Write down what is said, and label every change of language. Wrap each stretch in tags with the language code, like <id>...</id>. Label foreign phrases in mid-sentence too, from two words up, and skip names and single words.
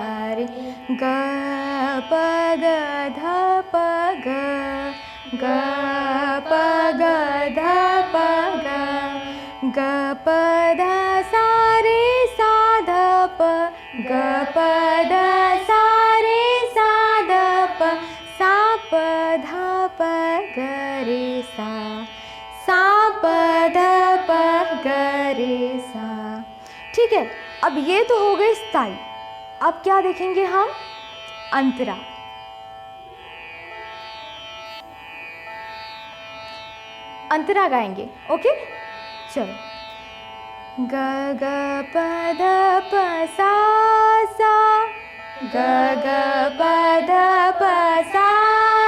<hi>रे, ग प ग ध प ग, ग प ग ध प ग, ग प ध सा रे सा ध प, ग प ध सा रे सा ध प, सा प ध प ग रे सा, सा प ध प ग रे सा, ठीक है। अब ये तो हो गई स्थाई। अब क्या देखेंगे हम? अंतरा। अंतरा गाएंगे, ओके, चलो। ग ग प ध प सा सा, ग ग प ध प सा</hi>